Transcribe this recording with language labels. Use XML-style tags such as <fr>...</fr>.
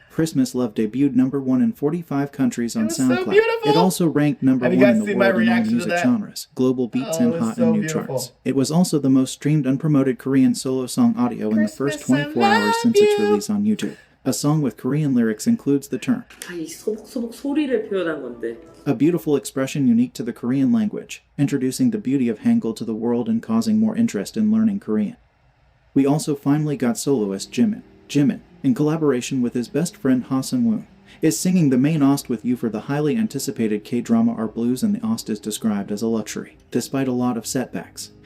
<en>Christmas Love debuted number 1 in 45 countries on SoundCloud. It also ranked number 1 in the world in all music genres, global beats and hot and new charts. It was also the most streamed unpromoted Korean solo song audio in the first 24 hours since its release on YouTube. A song with Korean lyrics includes the term,</en> <ko>이 소복소복 소리를 표현한 건데.</ko> <en>a beautiful expression unique to the Korean language, introducing the beauty of Hangul to the world and causing more interest in learning Korean. We also finally got soloist Jimin. Jimin, in collaboration with his best friend Ha Sung-woon, is singing the main OST with you for the highly anticipated K-drama Our Blues, and the OST is described as a luxury, despite a lot of setbacks.</en>